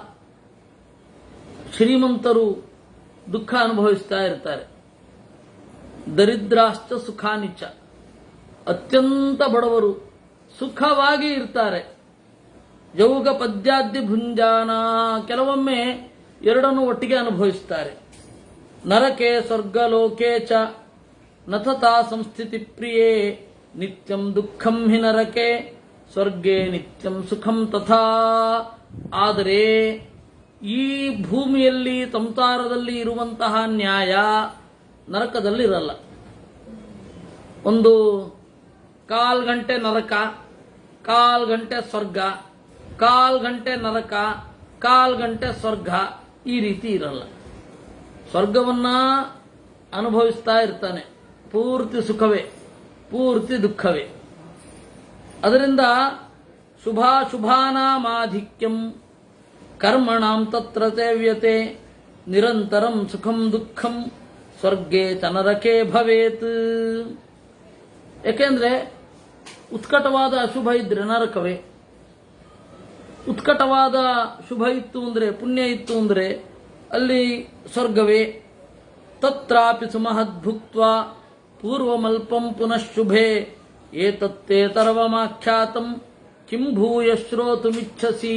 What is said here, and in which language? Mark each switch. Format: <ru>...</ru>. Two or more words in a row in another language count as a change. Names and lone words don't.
<kn>ಶ್ರೀಮಂತರು ದುಃಖ ಅನುಭವಿಸ್ತಾ ಇರ್ತಾರೆ.</kn> <sa>ದರಿದ್ರಾಶ್ಚ ಸುಖಾನಿಚ.</sa> <kn>ಅತ್ಯಂತ ಬಡವರು ಸುಖವಾಗಿ ಇರ್ತಾರೆ.</kn> <sa>ಯೌಗ ಪದ್ಯಾದ್ಯ ಭುಂಜಾನ.</sa> <kn>ಕೆಲವೊಮ್ಮೆ ಎರಡನ್ನು ಒಟ್ಟಿಗೆ ಅನುಭವಿಸುತ್ತಾರೆ.</kn> <sa>ನರಕೆ ಸ್ವರ್ಗಲೋಕೆ ಚ ನಥತಾ ಸಂಸ್ಥಿತಿ ಪ್ರಿಯೇ ನಿತ್ಯಂ ದುಃಖಂ ಹಿ ನರಕೆ ಸ್ವರ್ಗೆ ನಿತ್ಯಂ ಸುಖಂ ತಥಾ.</sa> <kn>ಆದರೆ ಈ ಭೂಮಿಯಲ್ಲಿ ಸಂಸಾರದಲ್ಲಿ ಇರುವಂತಹ ನ್ಯಾಯ ನರಕದಲ್ಲಿ ಇರಲ್ಲ. ಒಂದು 1/4 ಗಂಟೆ ನರಕ, 1/4 ಗಂಟೆ ಸ್ವರ್ಗ, 1/4 ಗಂಟೆ ನರಕ, 1/4 ಗಂಟೆ ಸ್ವರ್ಗ, ಈ ರೀತಿ ಇರಲ್ಲ. ಸ್ವರ್ಗವನ್ನ ಅನುಭವಿಸ್ತಾ ಇರ್ತಾನೆ. ಪೂರ್ತಿ ಸುಖವೇ, ಪೂರ್ತಿ ದುಃಖವೇ.</kn> <sa>ಅದರಿಂದ ಶುಭಾಶುಭಾನಾಮಾಧಿಕ್ಯಂ ಕರ್ಮಣಾಂ ತತ್ರ ಸೇವ್ಯತೆ ನಿರಂತರಂ ಸುಖಂ ದುಃಖಂ ಸ್ವರ್ಗೇ ಚ ನರಕೆ ಭವೇತ್.</sa> <kn>ಯಾಕೆಂದ್ರೆ ಉತ್ಕಟವಾದ ಅಶುಭ ಇದ್ರೆ ನರಕವೇ, ಉತ್ಕಟವಾದ ಶುಭ ಇತ್ತು ಅಂದ್ರೆ, ಪುಣ್ಯ ಇತ್ತು ಅಂದ್ರೆ ಅಲ್ಲಿ ಸ್ವರ್ಗವೇ.</kn> <sa>ತತ್ರಾಪಿ ಸುಮಹದ್ಭುಕ್ತ್ವಾ ಪೂರ್ವಮಲ್ಪಂ ಪುನಃ ಶುಭೆ ಏತತ್ತೇ ತರ್ವಮಾಖ್ಯಾತಂ ಕಿಂ ಭೂಯ ಶ್ರೋತುಮಿಚ್ಛಸಿ.</sa>